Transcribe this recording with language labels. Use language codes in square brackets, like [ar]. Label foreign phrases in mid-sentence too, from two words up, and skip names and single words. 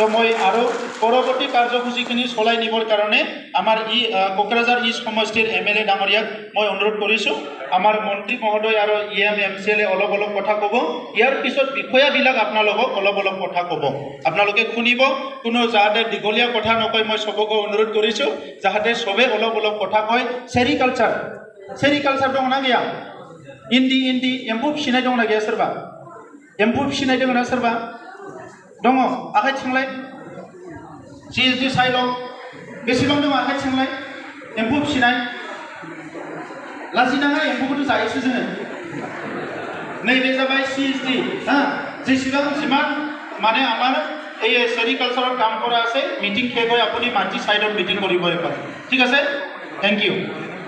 [as] মই আৰু পৰৱৰ্তী কাৰ্যসূচীখিনি চলাই নিবৰ কাৰণে আমাৰ কোকৰাঝাৰ ইষ্ট সমষ্টিৰ MLA ডাঙৰীয়াক মই অনুৰোধ কৰিছো আমাৰ মন্ত্ৰী মহোদয় আৰু MCLA অলপ অলপ কথা ক'ব ইয়াৰ পিছত বিষয়াবিলাক আপোনালোকক অলপ অলপ কথা ক'ব আপোনালোকে শুনিব কোনো যাতে দীঘলীয়া কথা নকয় মই সবকে অনুৰোধ কৰিছো যাতে সবে অলপ অলপ কথা কয় [brx] सेरिकालचार दं ना गैया इन्दि एम्फौ फिसिनाय दं ना गैया सोरबा एम्फौ फिसिनाय दं ना सोरबा दङ आखाय थिंलाय CSD साइडआव बेसेबां दं आखाय थिंलाय एम्फौ फिसिनाय लाजिनाङा एम्फौखौथ' जायोसो जोङो नैबे जाबाय CSD हा जेसेबां जिमान माने [as] আমাৰ এই সেরিকালচাৰৰ কাম কৰা আছে মিটিং শেষ হৈ আপুনি মাটি সাইডত মিটিং কৰিব পাৰে ঠিক আছে থ্যাংক ইউ